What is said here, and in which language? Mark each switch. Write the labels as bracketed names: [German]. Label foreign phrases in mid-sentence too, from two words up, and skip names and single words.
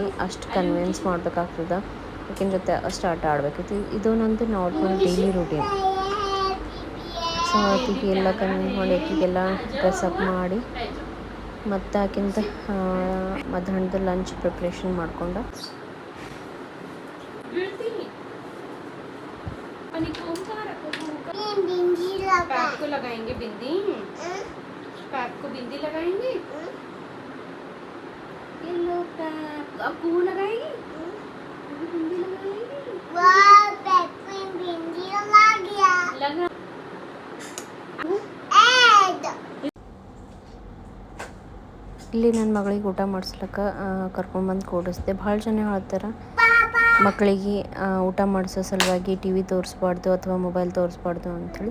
[Kannada] ಅಷ್ಟು ಕನ್ವಿನ್ಸ್ ಮಾಡ್ಬೇಕಾಗ್ತದೆ. ಅಕ್ಕಿನ ಜೊತೆ ಅಷ್ಟು ಆಟ ಆಡಬೇಕೈತಿ. ಇದು ನಂದು [English] normal daily routine. [Kannada] ಸೊ ಅಕ್ಕಿಗೆ ಎಲ್ಲ ಕನ್ವಿನ್ಸ್ ಮಾಡಿ ಅಕ್ಕಿಗೆಲ್ಲ ಡ್ರೆಸ್ಅಪ್ ಮಾಡಿ ಮತ್ತು ಆಕಿಂತ ಮಧ್ಯಾಹ್ನದ [English] lunch preparation [Kannada] ಮಾಡ್ಕೊಂಡು [Hindi] बिंदी लगाएंगे। ये लो अब पू लगाएगी, बिंदी लगाएगी। वाह पेप्पी बिंदी लगा गया। लगा [Kannada] ಇಲ್ಲಿ ನನ್ನ ಮಗಳಿಗೆ ಊಟ ಮಾಡಿಸ್ಲಿಕ್ಕೆ ಕರ್ಕೊಂಡ್ಬಂದು ಕೂಡಿಸ್ದೆ. ಭಾಳ ಜನ ಹೇಳ್ತಾರೆ ಮಕ್ಕಳಿಗೆ ಊಟ ಮಾಡಿಸೋ ಸಲುವಾಗಿ ಟಿ ವಿ ತೋರಿಸ್ಬಾರ್ದು ಅಥವಾ ಮೊಬೈಲ್ ತೋರಿಸ್ಬಾರ್ದು ಅಂಥೇಳಿ.